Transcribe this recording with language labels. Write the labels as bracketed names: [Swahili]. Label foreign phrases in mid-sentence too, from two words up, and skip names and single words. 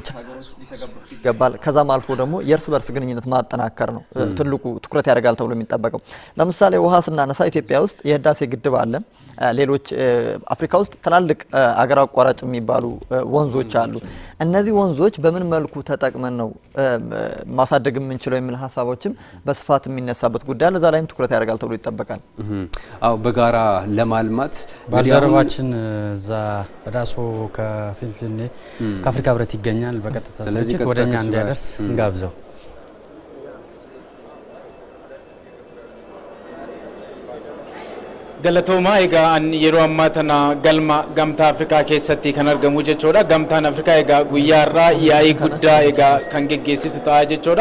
[Amharic] ሀገሮች ሊተገበሩት ይገባል። ከዛም አልፎ ደግሞ የእርስ በርስ ግንኙነት ማጠናከር ነው ትልቁ ትኩረት ያደርጋል ተብሎ የሚጠበቀው። ለምሳሌ ውሃ ስናነሳ ኢትዮጵያ ውስጥ ውስጥ የህዳሴ ግድብ አለ ሌሎች አፍሪካ ውስጥ ትላልቅ አገር አቋራጭ የሚባሉ ወንዞች አሉ እነዚህ ወንዞች በምን መልኩ ተጠቅመን ነው ማሳደግ የምንችለው የሚል ሐሳቦችም በስፋት የሚነሳበት ጉዳይ ለዛ ላይም ትኩረት ያደርጋል ተብሎ ይጠበቃል አው በጋራ ለማልማት ባልደረባችን ዛ ራሶ ከፊንፊኔ ከአፍሪካ ህብረት ይገኛል በቀጥታ ስለዚህ ወደኛ እንዲያደርስ እንጋብዘው [Oromo] Galatoma ega an yeroo ammaa tana galma gamtaa Afrikaa keessatti kan argamu jechuudha. Gamtaan Afrikaa egaa guyyaarraa yaa'ii guddaa egaa kan geggeessitu ta'a jechuudha.